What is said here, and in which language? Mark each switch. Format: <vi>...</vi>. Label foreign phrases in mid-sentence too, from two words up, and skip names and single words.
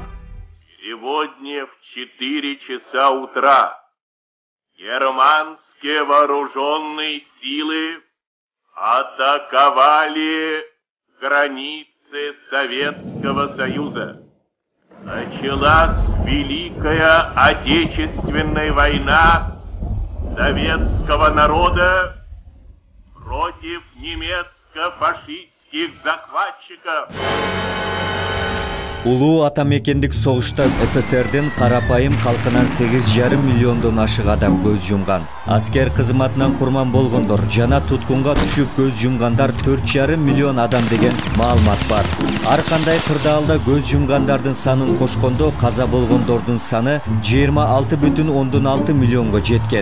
<ru>Сегодня в 4 часа утра германские вооруженные силы атаковали границы Советского Союза. Началась Великая Отечественная война советского народа против немецко-фашистских захватчиков.</ru> <ky>Улуу атамекендик согушта СССРдин карапайым калкынан 8,5 миллиондон ашык адам көз жумган. Аскер кызматынан курман болгондор жана туткунга түшүп көз жумгандар 4,5 миллион адам деген маалымат бар. Ар кандай кырдаалда көз жумгандардын санын кошкондо каза болгондордун саны 26,6 миллионго жеткен.</ky>